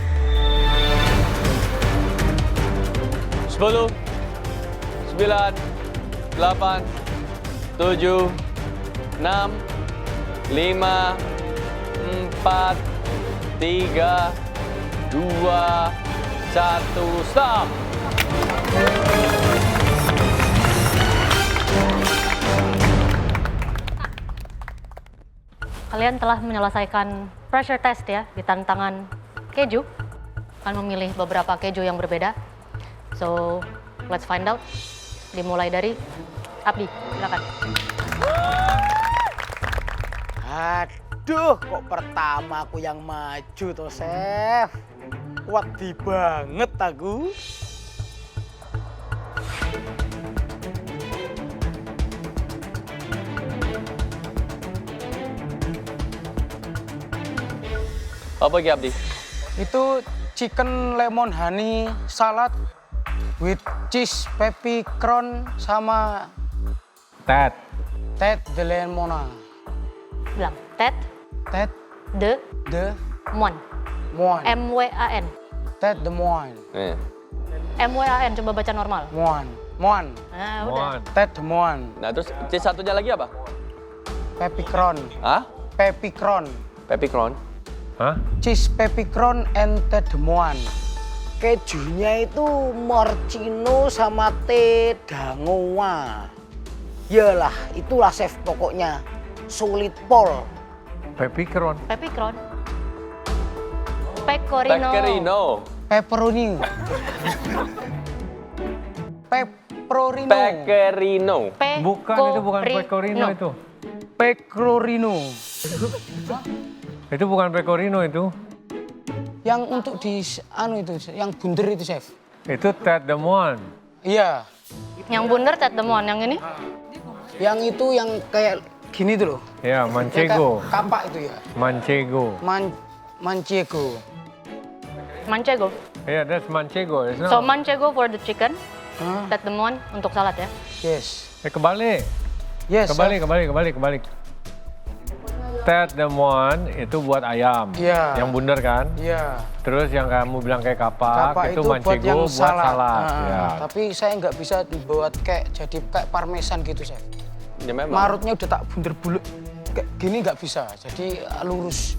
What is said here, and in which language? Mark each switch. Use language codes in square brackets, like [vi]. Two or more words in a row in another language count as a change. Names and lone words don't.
[id] 10, 9, 8, 7, 6, 5, 4, 3, 2, 1, stop! Kalian telah menyelesaikan [en] pressure test [id] ya di tantangan keju. Akan memilih beberapa keju yang berbeda. So, let's find out. Dimulai dari Abdi, silakan. Aduh, kok pertama aku yang maju toh, Chef. [jv] Wedi banget aku. Apa iki Abdi? [en] Itu chicken lemon honey salad with cheese peppercorn sama [id] Ted. de lemona. Bilang, Ted De Moine. Moine. M-W-A-N. Ted de Moine. M-W-A-N, coba baca normal. Moine. Nah, udah. Ted de Moine. Nah, terus satunya lagi apa? Peppercorn. Hah? Peppercorn. Peppercorn? Hah? [en] Cheese peppercorn and Ted de Moine. [id] Kejunya itu morcino sama teh dangoa. Yalah, itulah chef pokoknya. Sulit pol. Peppercorn. Peppercorn. Pecorino. Pepperoni. Pepperino. Pecorino. Bukan, itu bukan pecorino itu. Pecorino. Itu bukan pecorino itu. Yang untuk di itu, yang bunder itu, Chef. Itu Ted de Moine. Iya. Yang bundar Ted de Moine, yang ini? Yang itu yang kayak gini tuh loh. Ya, Manchego. Kapak itu ya. Manchego. Manchego. Manchego. [en] Yeah, that's Manchego. It's So not. Manchego for the chicken, Ted de Moine [id] untuk salad ya. [en] Yes. [id] Kebalik. [en] Yes. [id] Kebalik. Ted de Moine itu buat ayam. Iya. Yang bundar kan? Iya. Terus yang kamu bilang kayak kapak itu Manchego buat salad. Ya. Tapi saya nggak bisa dibuat kayak jadi kayak parmesan gitu, Chef. Ya memang. Marutnya udah tak bunder bulut. Kayak gini nggak bisa. Jadi lurus.